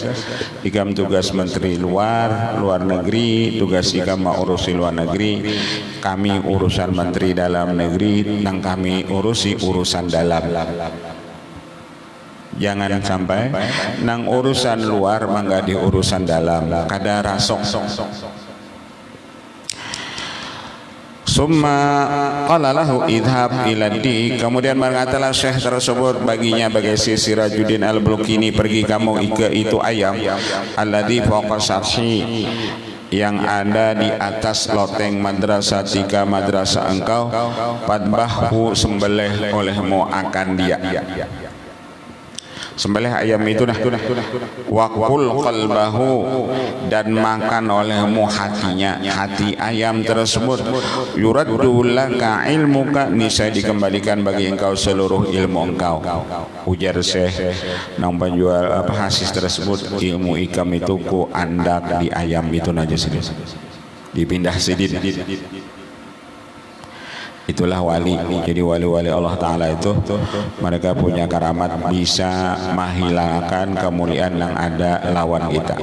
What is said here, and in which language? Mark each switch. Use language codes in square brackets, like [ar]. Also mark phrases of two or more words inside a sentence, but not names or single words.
[bjn] Ikam tugas menteri luar negeri, tugas ikam mau urusi luar negeri. Kami urusan menteri dalam negeri, nang kami urusi urusan dalam. Jangan sampai nang urusan luar mangga di urusan dalam, kada rasok. [ar] ثم قال له اذهب إلى ذي, [id] kemudian berkatalah Syekh tersebut baginya bagi Sirajuddin Al-Bulkini, pergi kamu ke itu ayam [ar] الذي فوق سطح, [id] yang ada di atas loteng madrasah tiga madrasah engkau, padbahhu, sembelih olehmu akan dia. Sembelih ayam itu nah, [ar] وكل قلبه, [id] dan makan olehmu hatinya, hati ayam tersebut. [ar] يرد لك علمك, [id] niscaya dikembalikan bagi engkau seluruh ilmu engkau. [bjn] Ujar Syekh nang penjual apa hasis tersebut, ilmu ikam itu ku andak di ayam itu aja sidin, dipindah sidin. Itulah wali. [id] Jadi wali-wali Allah Ta'ala itu mereka punya karamat bisa menghilangkan kemuliaan yang ada lawan kita.